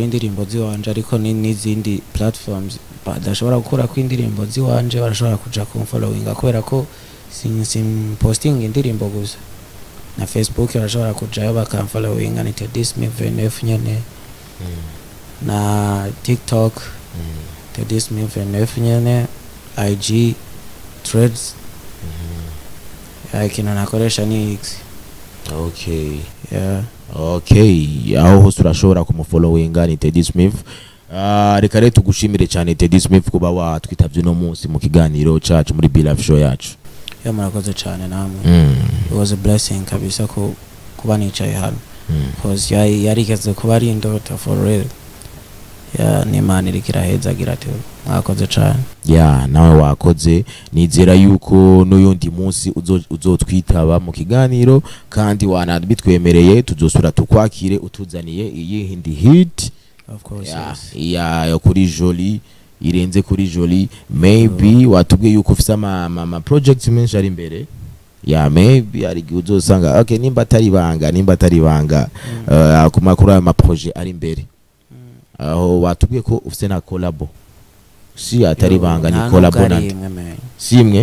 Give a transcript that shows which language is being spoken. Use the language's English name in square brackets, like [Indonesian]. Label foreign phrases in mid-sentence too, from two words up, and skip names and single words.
[Rundi] indirimbo ziwanje ariko n'izindi platforms badashobora gukora ku indirimbo ziwanje barashobora kuja ku following kubera ko sim posting indirimbo gusa na Facebook barashobora kujayo bakamfollowing ni Teddy Smith VNF nyene na TikTok Teddy Smith VNF nyene IG Threads kina nakoresha ni X. [English] Okay. Yeah. [Rundi] Okay, aho hose urashobora kumufollowinga ni Teddy Smith. Reka rero tugushimire cyane Teddy Smith kuba watwitavye no munsi mu kiganiro cacu muri Be Live Show yacu. Ya murakoze cyane namwe. [English] It was a blessing [Rundi] kabisa kuba nicaye hano. Cause yarigeze kuba ari indoto [English] for real. [Rundi] Ya n'Imana irikira heza gira ati mwakoze cyane. Ya nawe wakoze nizera yuko n'uyundi munsi uzotwitaba mu kiganiro kandi wanabitwemereye tuzosura tukwakire utuzaniye iyi hindi hit. [English] Of course. [Rundi] Ya kuri Jolie irenze kuri Jolie maybe watubwiye yuko ufise ama projects menshi ari imbere. Ya maybe ari uzosanga okay nimba atari banga kumakuru ya projet ari imbere. Aho watubwiye ko ufise na collabo si atari banga ni collabo na simwe.